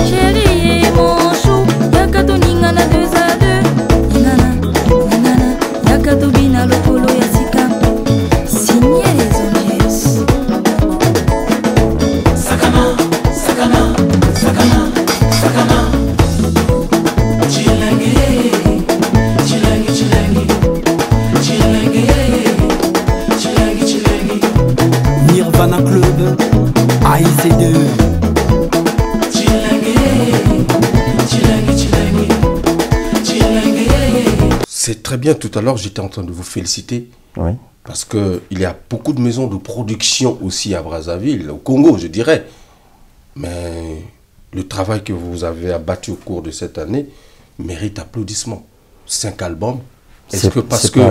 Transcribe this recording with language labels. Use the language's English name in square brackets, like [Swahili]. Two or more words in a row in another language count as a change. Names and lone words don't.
[French] Chérie, mon chou, [Lingala] yaka toningana 2 à 2. Ningana, yaka tobina lokolo ya sika. [French] Signé les Angels. [Lingala] Sakana, sakana, sakana, sakana. Chilenge, chilenge, chilenge, chilenge, chilenge, chilenge. Nirvana Club, AIC2. Chilenge, chilenge, chilenge, chilenge. [French] C'est très bien, tout à l'heure j'étais en train de vous féliciter. Oui. Parce qu'il y a beaucoup de maisons de production aussi à Brazzaville, au Congo je dirais. Mais le travail que vous avez abattu au cours de cette année mérite applaudissements. 5 albums. Est-ce que parce que